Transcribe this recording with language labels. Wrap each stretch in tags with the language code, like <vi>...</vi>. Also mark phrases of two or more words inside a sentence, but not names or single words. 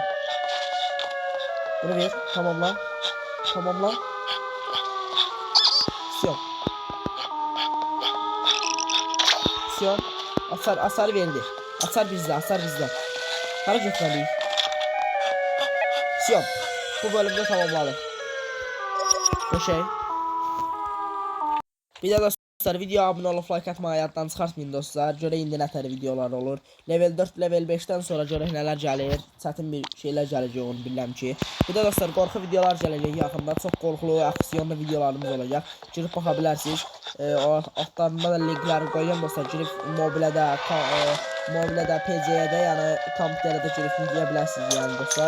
<az>Bunu ver. Tamamla. Sion. Asar verdi. Asar bizde. Hara getməliyik. Sion.</az> <tr>Bu bölümde tamamladım.</tr> <az>Bu şey. Bir de dostlar,</az> <tr>videoya abone olup like atmayı</tr> <az>yaddan çıxartmayın dostlar. Görə indi nətər videolar olur. Level 4, level 5'dən sonra görək nələr gəlir. Çətin bir şeylər gələcək, onu bilirəm ki. Bir də dostlar, qorxu videolar gələcək yaxında. Çox qorxulu, aksiyonlu videolarımız olacaq. Girib baxa bilərsiniz. O altlarında da linkləri qoyacağım dostlar. Girib mobilədə, PC-də, yəni kompüterdə girib izləyə bilərsiniz yəni dostlar.</az>